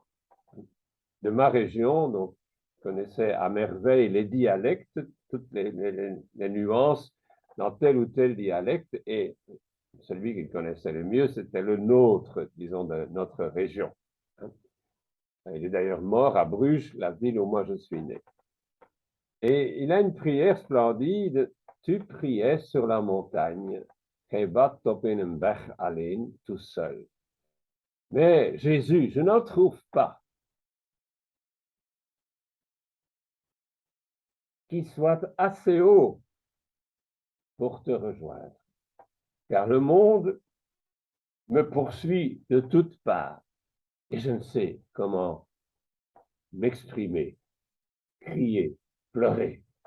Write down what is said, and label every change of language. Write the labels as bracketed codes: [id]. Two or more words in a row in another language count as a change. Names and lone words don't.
[fr] De ma région, donc, je connaissais à merveille les dialectes, toutes les nuances dans tel ou tel dialecte, et celui qu'il connaissait le mieux, c'était le nôtre, disons, de notre région. Il est d'ailleurs mort à Bruges, la ville où moi je suis né. Et il a une prière splendide. Tu priais sur la montagne, [nl] Hebat op in een berg alleen, [fr] tout seul. Mais Jésus, je n'en trouve pas qui soit assez haut pour te rejoindre, car le monde me poursuit de toutes parts et je ne sais comment m'exprimer, crier, pleurer.